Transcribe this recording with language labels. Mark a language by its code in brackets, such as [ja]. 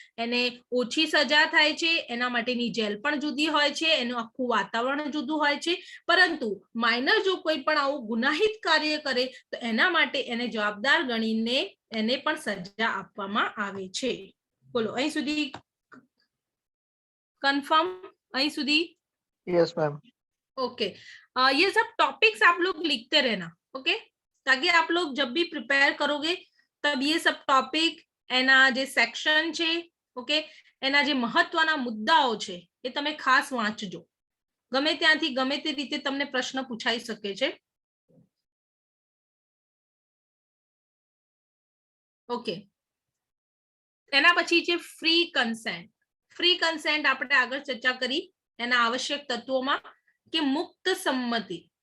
[gu] એને ઓછી સજા થાય છે, એના માટેની જેલ પણ જુદી હોય છે, એનું આખું વાતાવરણ જુદું હોય છે. પરંતુ માઇનર જો કોઈ પણ આવું ગુનાહિત કાર્ય કરે તો એના માટે એને જવાબદાર ગણીને એને પણ સજા આપવામાં આવે છે. બોલો, અહીં સુધી कंफर्म? અહીં સુધી? [en] Yes ma'am. [hi] ओके, ये सब टॉपिक्स आप लोग लिखते रहना. ओके, ताकि आप लोग जब भी प्रिपेयर करोगे तब ये सब टॉपिक [gu] एना जे सेक्शन છે, ઓકે, એના જે મહત્વના મુદ્દાઓ છે એ તમે ખાસ વાંચજો. ગમે ત્યાંથી ગમે તે રીતે તમને પ્રશ્ન પૂછાઈ શકે છે. ઓકે, એના પછી છે ફ્રી કન્સેન્ટ. ફ્રી કન્સેન્ટ આપણે આગળ ચર્ચા કરી એના આવશ્યક તત્વોમાં કે મુક્ત સંમતિ.